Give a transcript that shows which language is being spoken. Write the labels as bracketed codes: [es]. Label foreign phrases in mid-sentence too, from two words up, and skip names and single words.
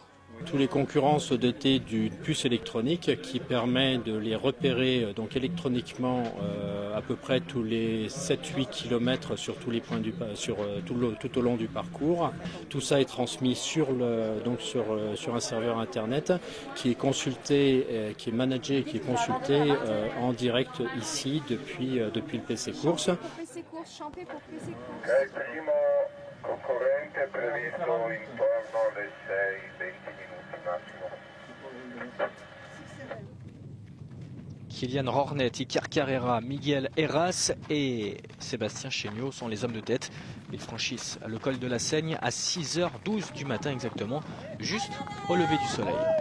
[fr] Tous les concurrents se dotaient d'une puce électronique qui permet de les repérer donc électroniquement à peu près tous les 7-8 km sur tous les points tout au long du parcours. Tout ça est transmis sur un serveur internet qui est consulté, qui est managé, qui est consulté en direct ici depuis le PC Course. PC Course, champé pour PC Course. [it] Concorrente previsto intorno alle 6-20 minuti massimo. [fr] Kylian Hornet, Iker Carrera, Miguel Heras et Sébastien Chéniaud sont les hommes de tête. Ils franchissent le col de la Seigne à 6h12 du matin exactement, juste au lever du soleil.